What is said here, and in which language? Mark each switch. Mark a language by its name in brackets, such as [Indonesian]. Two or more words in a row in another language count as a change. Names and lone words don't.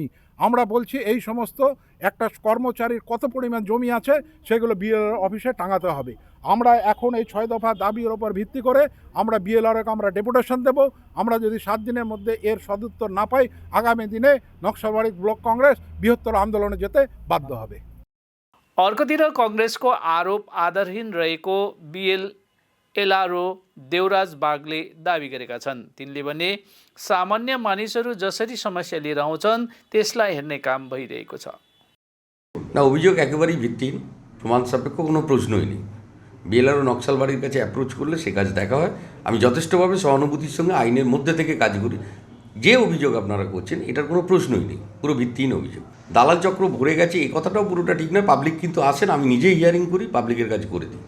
[Bangla] আমরা বলছি এই সমস্ত একটা কর্মচারীর কত পরিমাণ জমি আছে সেগুলো বিএলআর অফিসে টাঙাতে হবে। আমরা এখন এই 6 দফা দাবির ওপর ভিত্তি করে আমরা বিএলআরকে আমরা ডেপুটেশন দেব। আমরা যদি 7 দিনের মধ্যে এর সদুত্তর না পাই, আগামী দিনে নকশালবাড়ি ব্লক কংগ্রেস বৃহত্তর आन्दोलने যেতে বাধ্য হবে। [Nepali] अर्कोतिर कांग्रेसको आरोप आधारहीन रहेको बीएलएलआरओ देवराज बागले दावी गरेका छन्। तिनले भने सामान्य मानिसहरू जसरी समस्या लिएर आउँछन् त्यसलाई हेर्ने काम भइरहेको छ। [Bangla] না, অভিযোগ একেবারেই ভিত্তিহীন, প্রমাণ সাপেক্ষ, কোনো প্রশ্নই নেই। বিএলআরও নকশালবাড়ির কাছে অ্যাপ্রোচ করলে সে কাজ দেখা হয়। আমি যথেষ্টভাবে সহানুভূতির সঙ্গে আইনের মধ্যে থেকে কাজ করি। যে অভিযোগ আপনারা করছেন এটার কোনো প্রশ্নই নেই, পুরো ভিত্তিহীন অভিযোগ। দালাল চক্র ভরে গেছে এই কথাটাও পুরোটা ঠিক নয়। পাবলিক কিন্তু আসেন, আমি নিজে হিয়ারিং করি, পাবলিকের কাজ করে দিই।